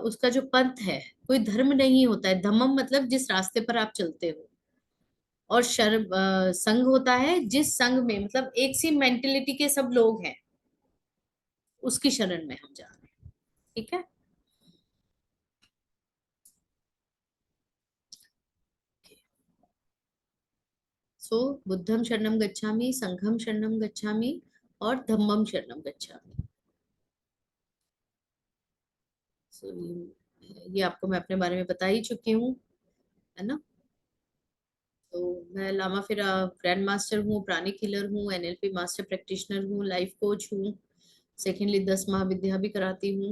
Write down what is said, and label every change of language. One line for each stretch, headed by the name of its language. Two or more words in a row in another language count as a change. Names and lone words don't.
Hindi: उसका जो पंथ है, कोई धर्म नहीं होता है। धम्मम मतलब जिस रास्ते पर आप चलते हो, और संघ होता है जिस संघ में, मतलब एक सी मेंटेलिटी के सब लोग हैं, उसकी शरण में हम जा रहे हैं, ठीक है।
Pali: सो बुद्धम शरणम गच्छामि, संघम शरणम गच्छामि और धम्मम शरणम गच्छामि।
Hindi: सो ये आपको मैं अपने बारे में बता ही चुकी हूँ, है ना। तो मैं लामा फिरा
English: grand master
Hindi: हूँ,
English: pranic healer
Hindi: हूँ,
English: NLP master practitioner
Hindi: हूँ,
English: life coach
Hindi: हूँ, सेकेंडली 10 महाविद्या भी कराती हूँ।